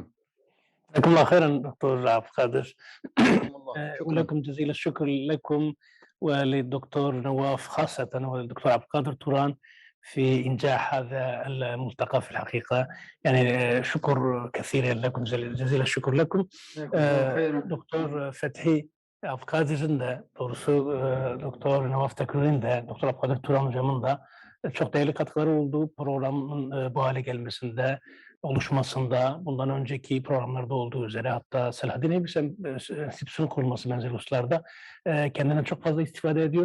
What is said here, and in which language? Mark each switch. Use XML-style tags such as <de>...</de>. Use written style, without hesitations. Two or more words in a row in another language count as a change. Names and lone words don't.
<ar>جزاكم الله خيرا دكتور عبد القادر. ولكم جزيل الشكر لكم وللدكتور نواف خاصة وللدكتور عبد القادر توران في إنجاح هذا الملتقى في الحقيقة. يعني شكر كثير لكم، جزيل الشكر لكم.</ar> <tr>دكتور فتحي عبد القادır'ın da doğrusu Doktor Navaf Tekrar'ın da Doktor Abdülkadir Turan hocamın da çok değerli katkıları olduğu programın bu hale gelmesinde, oluşmasında, bundan önceki programlarda olduğu üzere hatta Selahaddin Eybüs Enstitüsü'nün kurulması benzeri hususlarda kendinden çok fazla istifade ediyoruz.</tr>